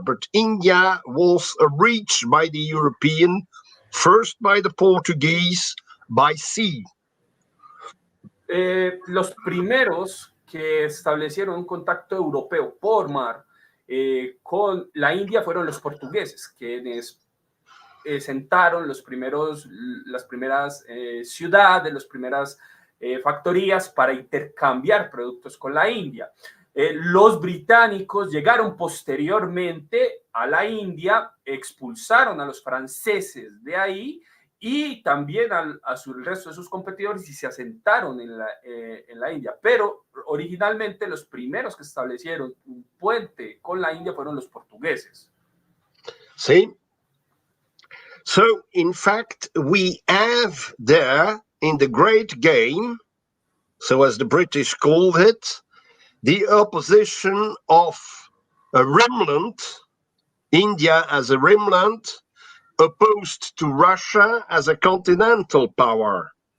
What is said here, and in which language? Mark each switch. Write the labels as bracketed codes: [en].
[en] But India was reached by the European, first by the Portuguese, by sea. [es] Los primeros que establecieron un contacto europeo por mar con la India fueron los portugueses, quienes sentaron las primeras ciudades, las primeras factorías para intercambiar productos con la India. Los británicos llegaron posteriormente a la India, expulsaron a los franceses de ahí y también al resto de sus competidores y se asentaron en la India. Pero originalmente los primeros que establecieron un puente con la India fueron los portugueses. [en] See? So, in fact, we have there in the Great Game, so as the British called it, the opposition of a remnant, India as a remnant, opposed to Russia as a continental power.